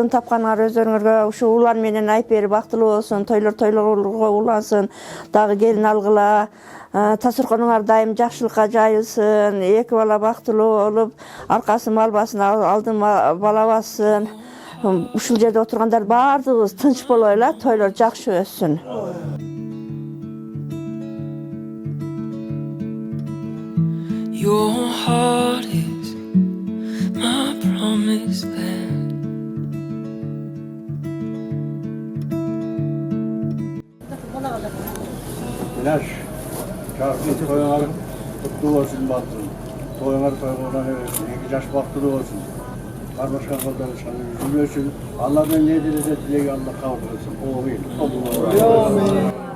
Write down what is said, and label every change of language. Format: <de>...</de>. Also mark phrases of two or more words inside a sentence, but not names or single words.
<ky>тапканыңар өзүңөргө, ушу улан менен Айпери бактылуу болсун, тойлорго улансын, дагы келин алгыла, тасырконуңар дайым жакшылыкка жайылсын, 2 бала бактылуу болуп, аркасы малбасын, алдын бала бассын. Ушул жерде отургандар баардыгыбыз тынч болойлу, тойлор жакшы өссүн.</ky> <en>Your heart is my promised land.</en> <ky>Minаш, жаркын тоюңар куттуу болсун бактын. Тоюңар тойгондон 2 жаш бактылуу болсун. Кармашкан колдор үзүлбөсүн. Алладан не дилесе тилеги Алла кабыл кылсын. Амин.</ky>